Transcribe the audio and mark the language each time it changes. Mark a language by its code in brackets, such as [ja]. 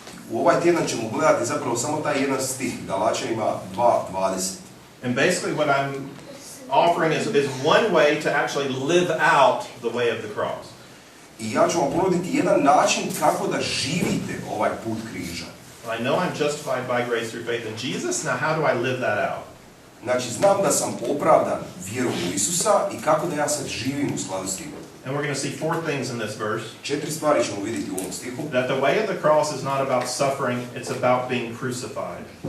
[hr] U ovaj tjedan ćemo gledati zapravo samo taj jedan stih, Galaćanima 2:20. [en] And basically what I'm offering is one way to actually live out the way of the cross. [hr] I ja ću vam ponuditi jedan način kako da živite ovaj put križa. [en] I know I'm justified by grace through faith in Jesus. Now how do I live that out? [hr] Znači, znam da sam opravdan vjerom u Isusa i kako da ja sad živim u skladu s tim. [en] And we're going to see four things in this verse. [hr] 4 stvari ćemo vidjeti u ovom stihu. [en] That the way of the cross is not about suffering, it's about being crucified.